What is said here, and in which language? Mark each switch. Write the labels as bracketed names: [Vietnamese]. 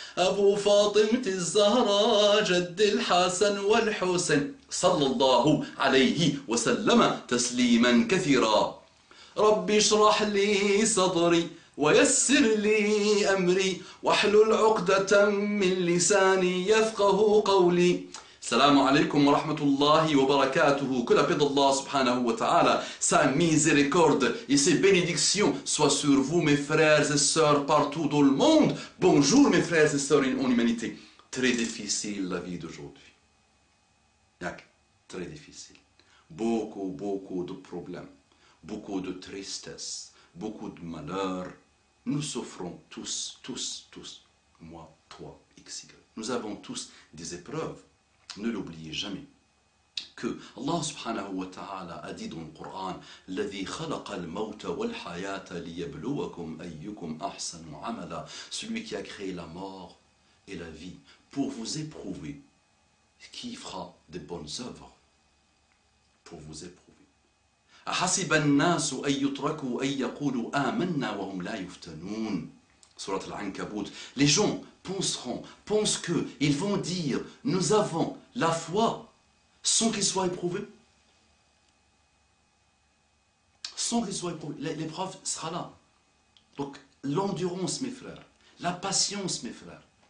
[Arabic] أبو فاطمة الزهراء جد الحسن والحسين صلى الله عليه وسلم تسليما كثيرا. ربي اشرح لي صدري ويسر لي أمري واحلل عقدة من لساني يفقه قولي. السلام عليكم ورحمة الله وبركاته. [French] Que la paix d'Allah subhanahu wa ta'ala, sa miséricorde et ses bénédictions soient sur vous mes frères et sœurs partout dans le monde. Bonjour mes frères et sœurs en humanité. Très difficile la vie d'aujourd'hui. Très difficile. Beaucoup de problèmes, beaucoup de tristesse, beaucoup de malheur. Nous souffrons tous. Moi, toi, XY. Nous avons tous des épreuves. Ne l'oubliez jamais que Allah subhanahu wa ta'ala a dit dans le Coran [Arabic] الذي خلق الموت والحياة ليبلوكم أيكم أحسن عملا. [French] Celui qui a créé la mort et la vie pour vous éprouver, qui fera des bonnes œuvres pour vous éprouver. [Arabic] أحسب الناس أن يتركوا أن يقولوا آمنا وهم لا يفتنون. Surat al-Ankabut. [French] Les gens pensent qu'ils vont dire nous avons la foi sans qu'ils soient éprouvés. Sans qu'ils soient éprouvés. L'épreuve sera là. Donc l'endurance mes frères, la patience mes frères.